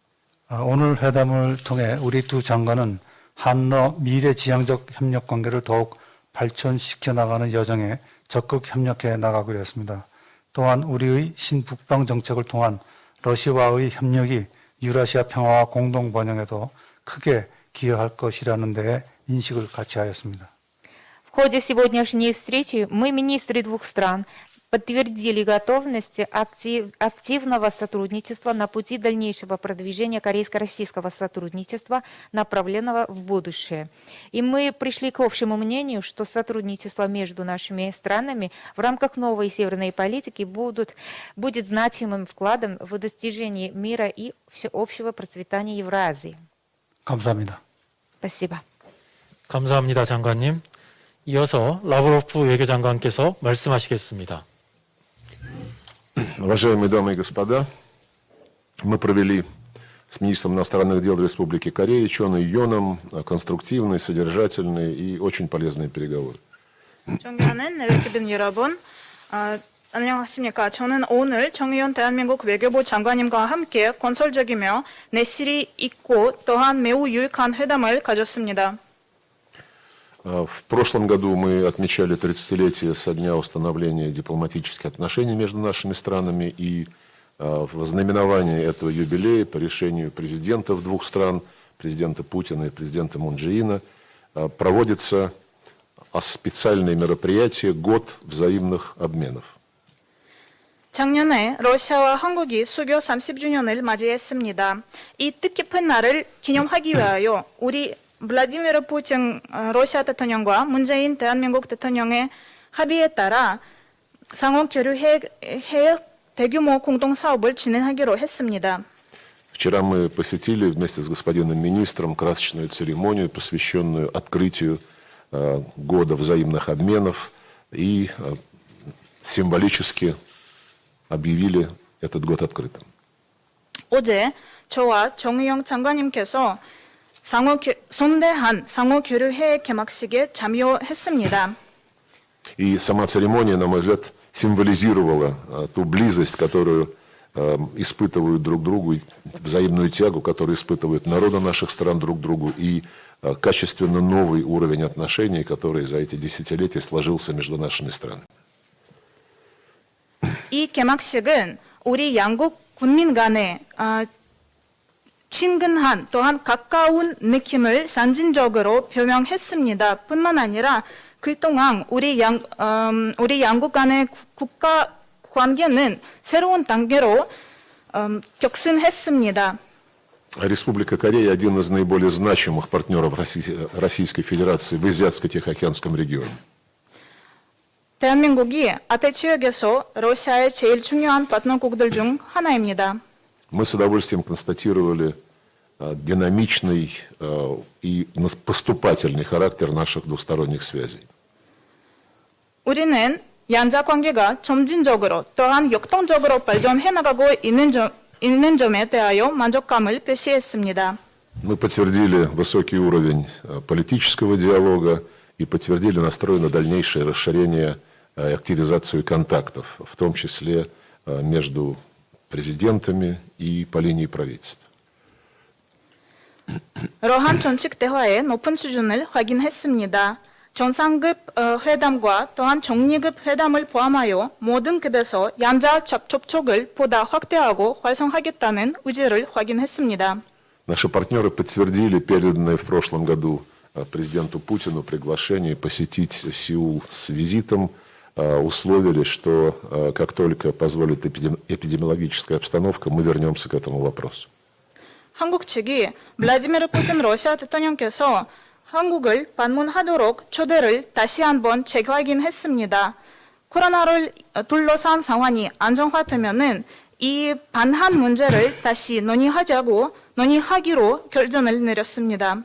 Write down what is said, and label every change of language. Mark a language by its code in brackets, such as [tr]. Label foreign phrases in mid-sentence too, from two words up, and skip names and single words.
[ko] 오늘 회담을 통해 우리 두 장관은 한러 미래지향적 협력 관계를 더욱 발전시켜 나가는 여정에 적극 협력해 나가기로 했습니다. 또한 우리의 신북방 정책을 통한 러시아와의 협력이 유라시아 평화와 공동 번영에도 크게 기여할 것이라는 데에 인식을 같이 하였습니다. [ru] В ходе сегодняшней встречи мы, министры двух стран, подтвердили готовность активного сотрудничества на пути дальнейшего продвижения корейско-российского сотрудничества, направленного в будущее. И мы пришли к общему мнению, что сотрудничество между нашими странами в рамках новой северной политики будет значимым вкладом в достижение мира и всеобщего процветания Евразии. [ko] 감사합니다. [ru] Спасибо. [ko] 감사합니다, 장관님. 이어서 라브로프 외교장관께서 말씀하시겠습니다. [ru] Уважаемые дамы и господа, мы провели с министром иностранных дел Республики Корея Чон И Йоном конструктивные, содержательные и очень полезные переговоры. [ko] 존경하는 외교빈 여러분, 안녕하십니까. 저는 오늘 정의연 대한민국 외교부 장관님과 함께 건설적이며 내실이 있고 또한 매우 유익한 회담을 가졌습니다. [ru] В прошлом году мы отмечали 30-летие со дня установления дипломатических отношений между нашими странами, и в знаменовании этого юбилея по решению президентов двух стран, президента Путина и президента Мун Чже Ина, проводится специальное мероприятие «Год взаимных обменов». [ko] 작년에 러시아와 한국이 수교 30주년을 맞이했습니다. 이 뜻깊은 날을 기념하기 위하여 우리 블라디미르 푸틴 러시아 대통령과 문재인 대한민국 대통령의 합의에 따라 상호 교류 해역 대규모 공동 사업을 진행하기로 했습니다. [ru] Вчера мы посетили вместе с господином министром красочную церемонию, посвященную открытию года взаимных обменов, и символически объявили этот год открытым. [ko] 어제 저와 정의용 장관님께서 손대한 상호 교류 해역 개막식에 참여했습니다. [ru] И сама церемония, на мой взгляд, символизировала ту близость, которую испытывают друг другу, взаимную тягу, которую испытывают народы наших стран друг к другу, и качественно новый уровень отношений, который за эти десятилетия сложился между нашими странами. [ko] 이 개막식은 우리 양국 군민 간의 친근한 또한 가까운 느낌을 상징적으로 표명했습니다. 뿐만 아니라 그동안 우리 양국 간의 국가 관계는 새로운 단계로 격승했습니다. [ru] Республика Корея – один из наиболее значимых партнеров Российской Федерации в Азиатско-Тихоокеанском регионе. [ko] 대한민국이 아태 지역에서 러시아의 제일 중요한 파트너국들 중 하나입니다. [ru] Мы с удовольствием констатировали динамичный и поступательный характер наших двусторонних связей. [ko] 우리는 양자 관계가 점진적으로 또한 역동적으로 발전해 나가고 있는 점에 대하여 만족감을 표시했습니다. [ru] Мы подтвердили высокий уровень политического диалога и подтвердили настрой на дальнейшее расширение и активизацию контактов, в том числе между президентами и по линии правительства. [ko] 러한 정책 대화의 높은 수준을 확인했습니다. 정상급 회담과 또한 정리급 회담을 포함하여 모든 급에서 양자 접촉을 보다 확대하고 활성화하겠다는 의지를 확인했습니다. [ru] Наши партнеры подтвердили переданное в прошлом году президенту Путину приглашение посетить Сеул с визитом, условили, что как только позволит эпидемиологическая обстановка, мы вернемся к этому вопросу. [ko] 한국 측이 블라디미르 푸틴 러시아 대통령께서 한국을 방문하도록 초대를 다시 한번 재확인했습니다. 코로나를 둘러싼 상황이 안정화되면은 이 반한 문제를 다시 논의하기로 결정을 내렸습니다.